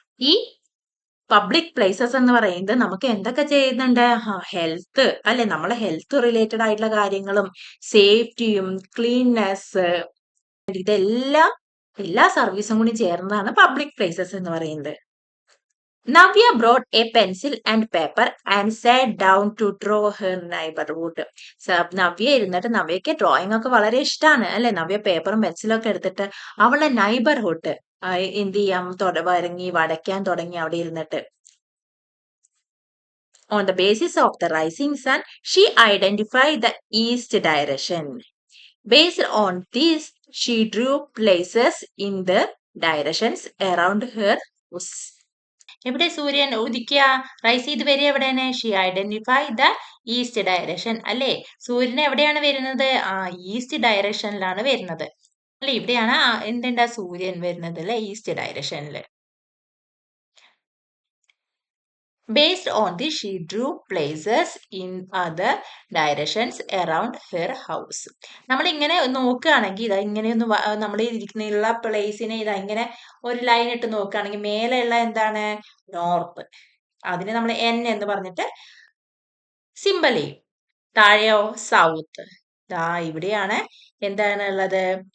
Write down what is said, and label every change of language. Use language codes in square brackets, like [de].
[ml] ഈ public places എന്ന് പറയുന്നത് നമുക്ക് എന്തൊക്കെ ചെയ്യുന്നുണ്ട്? ഹെൽത്ത്, അല്ലെ, നമ്മളെ ഹെൽത്ത് റിലേറ്റഡ് ആയിട്ടുള്ള കാര്യങ്ങളും സേഫ്റ്റിയും ക്ലീൻനെസ്, ഇതെല്ലാം എല്ലാ സർവീസും കൂടി ചേർന്നതാണ് പബ്ലിക് പ്ലേസസ് എന്ന് പറയുന്നത്. [en] Navya brought a pencil and paper and sat down to draw her neighborhood. [ml] Navya ഇരുന്നിട്ട്, നവ്യക്ക് ഡ്രോയിങ് ഒക്കെ വളരെ ഇഷ്ടമാണ്, അല്ലെ? നവ്യ പേപ്പറും പെൻസിലും ഒക്കെ എടുത്തിട്ട് അവളുടെ നൈബർഹുഡ് എന്ത് ചെയ്യാം? വരയ്ക്കാൻ തുടങ്ങി അവിടെ ഇരുന്നിട്ട്. [en] On the basis of the rising sun, she identified the east direction. Based on this, she drew places in the directions around her house. [ml] എവിടെ സൂര്യൻ ഉദിക്കുക, റൈസ് ചെയ്ത് വരിക എവിടെയാണ്? [en] she identify the east direction, [ml] അല്ലെ? സൂര്യൻ എവിടെയാണ് വരുന്നത്? ഈസ്റ്റ് ഡയറക്ഷനിലാണ് വരുന്നത്, അല്ലെ? ഇവിടെയാണ് എന്തുണ്ടാ സൂര്യൻ വരുന്നത്, അല്ലെ? ഈസ്റ്റ് ഡയറക്ഷനിൽ. [en] Based on this, she drew places in other directions around her house. [ml] നമ്മൾ ഇങ്ങനെ നോക്കുകയാണെങ്കിൽ ഇതാ ഇങ്ങനെയൊന്ന് നമ്മൾ ഇരിക്കുന്ന പ്ലേസിനെ ഇതാ ഇങ്ങനെ ഒരു ലൈൻ ഇട്ട് നോക്കുകയാണെങ്കിൽ മേലെയുള്ള എന്താണ്? നോർത്ത്. അതിന് നമ്മൾ എൻ എന്ന് പറഞ്ഞിട്ട് സിമ്പൽ ചെയ്യും. താഴെയോ? സൗത്ത്. ഇവിടെയാണ് എന്താണ് ഉള്ളത്?